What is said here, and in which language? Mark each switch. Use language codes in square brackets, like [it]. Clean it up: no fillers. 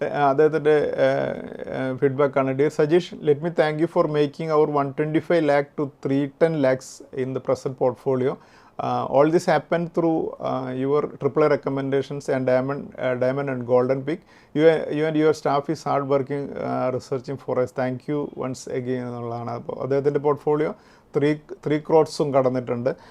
[ml] അദ്ദേഹത്തിൻ്റെ ഫീഡ്ബാക്കാണ്: [en] Dear Sajeesh, let me thank you for making our 125 lakh to 310 lakhs in the present portfolio. All this happened through your AAA recommendations and diamond and golden peak. You and your staff is hard working researching for us. Thank you once again [ml] എന്നുള്ളതാണ്. അപ്പോൾ അദ്ദേഹത്തിൻ്റെ portfolio 3 crores കടന്നിട്ടുണ്ട്.